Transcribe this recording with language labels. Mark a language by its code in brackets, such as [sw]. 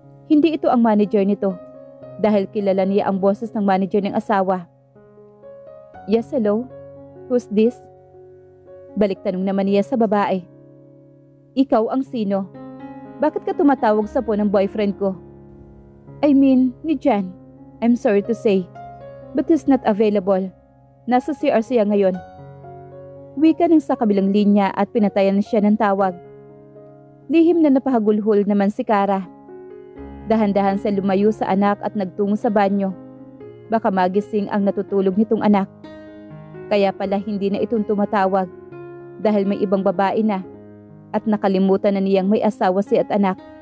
[tl] Hindi ito ang manager nito dahil kilala niya ang boses ng manager ng asawa. [en] Yes, hello? Who's this? [tl] Balik tanong naman niya sa babae. Ikaw ang sino? Bakit ka tumatawag sa phone ng boyfriend ko? [en] I mean, ni Jan. I'm sorry to say, but he's not available. [tl] Nasa CR siya ngayon. Wika ng sa kabilang linya at pinatayan siya ng tawag. Lihim na napahagulhol naman si Kara. Dahan-dahan sa lumayo sa anak at nagtungo sa banyo. Baka magising ang natutulog nitong anak. Kaya pala hindi na itong tumatawag dahil may ibang babae na at nakalimutan na niyang may asawa siya at anak.